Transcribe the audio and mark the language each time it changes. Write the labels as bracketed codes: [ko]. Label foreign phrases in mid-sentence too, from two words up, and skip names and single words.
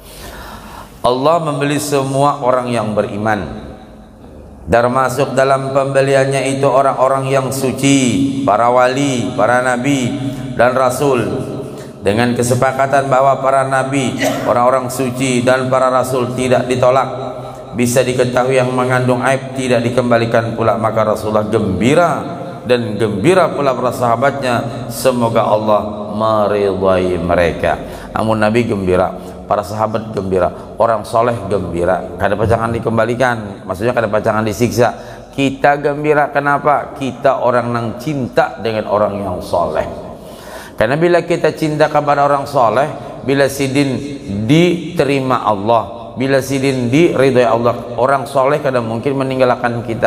[id] Allah membeli semua orang yang beriman, termasuk dalam pembeliannya itu orang-orang yang suci, para wali, para nabi dan rasul, dengan kesepakatan bahwa para nabi, orang-orang suci dan para rasul tidak ditolak. Bisa diketahui yang mengandung aib tidak dikembalikan pula, maka Rasulullah gembira dan gembira pula para sahabatnya, semoga Allah meridai mereka. Namun Nabi gembira, para sahabat gembira, orang soleh gembira, [bjn] kada pacangan dikembalikan, [id] maksudnya [bjn] kada pacangan disiksa. [id] Kita gembira kenapa? Kita orang yang cinta dengan orang yang soleh. Karena bila kita cinta kepada orang soleh, bila sidin diterima Allah, bila sidin diridhoi Allah, orang soleh kadang mungkin meninggalkan kita.